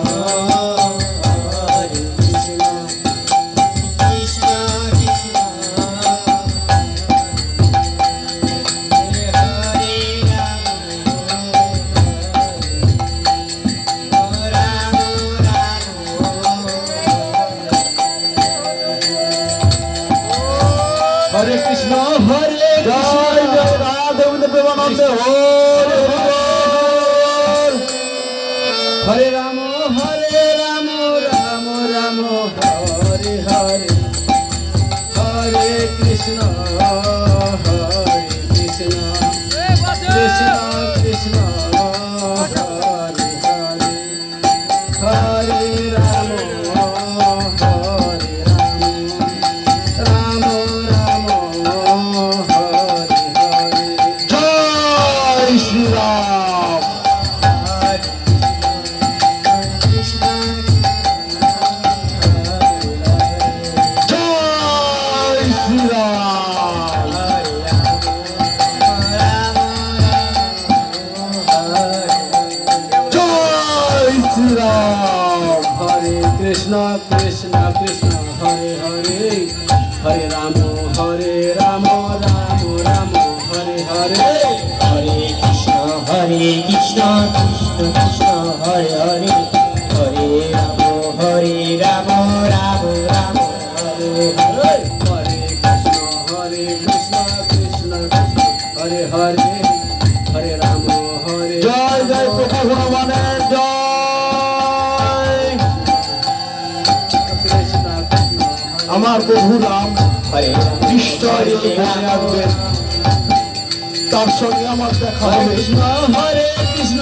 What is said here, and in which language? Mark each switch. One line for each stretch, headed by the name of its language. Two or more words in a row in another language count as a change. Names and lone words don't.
Sanskrit: Hare Krishna, Krishna Krishna, Hare Hare, Rama Rama, Hare Krishna, Hare
Bangla: জয়
Sanskrit: Krishna.
Bangla: জয় রাধে প্রেমানন্দে হরে বল।
Sanskrit: Hare Rama, Hare Rama, Rama Rama, Hare Hare, Hare Krishna, Hare Krishna, Krishna Krishna, Hare Hare, Hare Rama, Hare Rama, Rama Rama, Hare Hare.
Bangla: জয় শ্রীরাম। জয় শ্রীরাম। জয় শ্রীরাম।
Sanskrit: Hare Krishna, Krishna Krishna, Hare Hare, Hare Rama, Hare Rama, Rama Rama, Hare Hare, Hare Krishna, Krishna Krishna, Hare Hare, Hare Rama, Rama Rama, Hare Hare, Hare Krishna, Krishna Krishna, Hare Hare, Hare Rama, Hare
Bangla: জয় জয় প্রভু হনুমানের জয়।
Sanskrit: Krishna Krishna,
Bangla: আমার প্রভু রাম
Sanskrit: Hare
Bangla: নিশ্চয় এই বনে আসবেন, তার সঙ্গে আমার দেখা
Sanskrit: Hare
Bangla: হবে।
Sanskrit: Krishna, Hare Krishna,